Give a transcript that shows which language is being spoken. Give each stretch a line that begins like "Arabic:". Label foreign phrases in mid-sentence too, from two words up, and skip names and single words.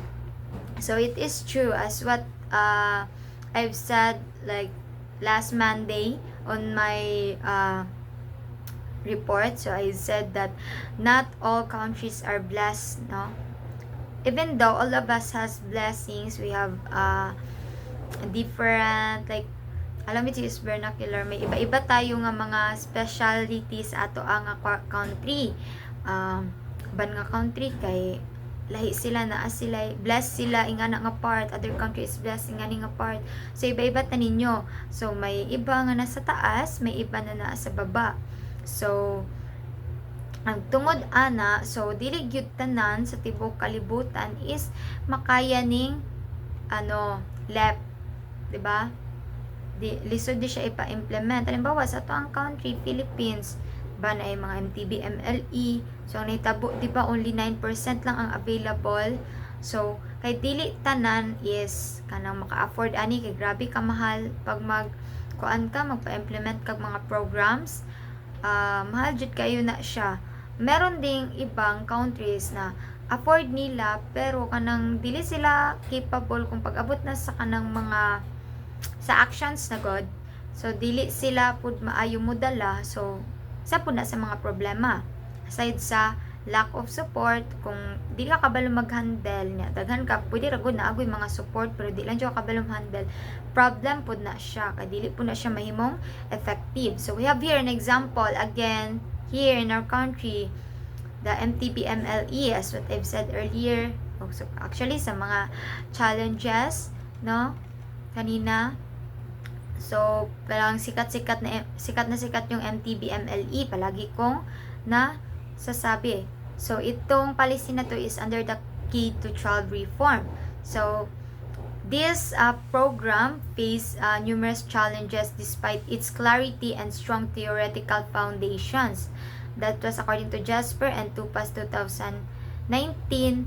English: So it is true as what I've said like last Monday on my report. So I said that not all countries are blessed, no? Even though all of us has blessings, we have different, like,
Filipino: alam mo ito vernacular, may iba-iba tayo
Cebuano: nga mga specialties ato ang country. Ban nga country kay lahi sila na sila blessed sila ingana nga part,
English: other countries blessed
Cebuano: ingani nga part. So iba-iba ta ninyo.
Filipino: So may iba nga nasa taas, may iba na nasa baba.
Cebuano: So ang tungod ana, so dili gyud tanan sa tibok kalibutan is makaya ning LEP, 'di ba? Lisod di siya ipa-implement. Halimbawa sa ato ang country Philippines, ba na mga MTB, MLE. So ang nahitabo, di ba,
English: only 9%
Cebuano: lang ang available. So kay dili tanan is kanang maka-afford ani, kay grabe ka mahal pag magpa-implement kag mga programs. Mahal jud kayo na siya.
Filipino: Meron ding ibang countries na afford nila
Cebuano: pero kanang dili sila capable kung pag-abot na sa kanang mga sa actions na god. So dili sila pud maayo mo dala. So sa pud na sa mga problema.
English: Aside sa lack of support,
Cebuano: kung di ka kabalo mag-handle niya, daghan ka, pwede ra gud na agoy mga support pero di lang jud kabalo handle, problem pud na siya, kay dili pud na siya mahimong effective.
English: So we have here an example again here in our country. the MTBMLE, as what I've said earlier. So actually,
Filipino: sa mga challenges, no, kanina, so parang sikat yung MTBMLE, palagi kong na sasabi.
English: So itong policy na to is under the Key to 12 reform. So this program faced numerous challenges despite its clarity and strong theoretical foundations. That was according to Jasper and Tupas 2019.